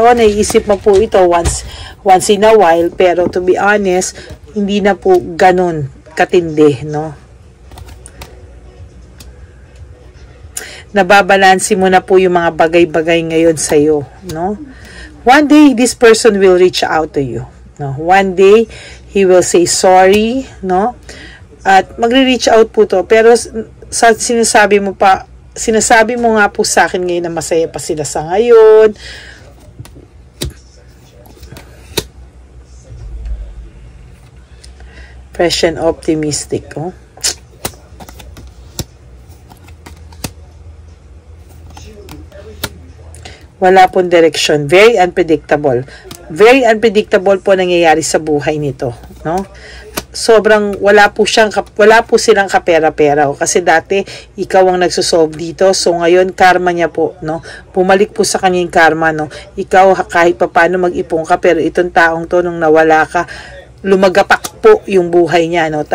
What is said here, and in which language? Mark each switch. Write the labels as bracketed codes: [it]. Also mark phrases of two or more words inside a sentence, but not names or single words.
[tl] O, naiisip mo po ito [en] once in a while, [tl] pero [en] to be honest, [tl] hindi na po ganun katindi, no? Nababalansi mo na po yung mga bagay-bagay ngayon sa'yo, no? [en] One day, this person will reach out to you, no? One day, he will say sorry, no? [tl] At magre-reach out po to, pero sinasabi mo nga po sa akin ngayon na masaya pa sila sa ngayon. [en] Fresh and optimistic, oh. [tl] Wala pong direction. [en] Very unpredictable. Very unpredictable [tl] po nangyayari sa buhay nito, no? sobrang wala po silang kapera-pera, kasi dati ikaw ang nagsosolve dito, so ngayon karma niya po, no, bumalik po sa kanya yung karma, no. Ikaw kahit papaano mag-ipon ka, pero itong taong to nung nawala ka, lumagapak po yung buhay niya, no.